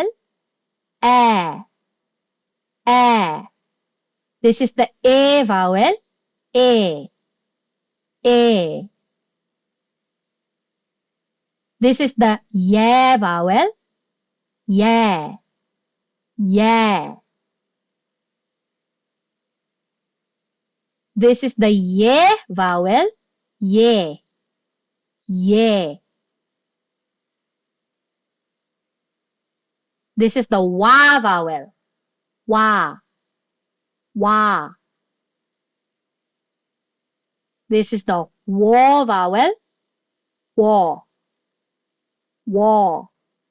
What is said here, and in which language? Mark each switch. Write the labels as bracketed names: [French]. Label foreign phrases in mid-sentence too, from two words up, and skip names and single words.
[English] E. E. This is the E vowel. E. E. This is the ye vowel. Ye. Ye. This is the ye vowel. Ye. Ye. This is the wa vowel. Wa. Wa. This is the wo vowel. Wo. Wo.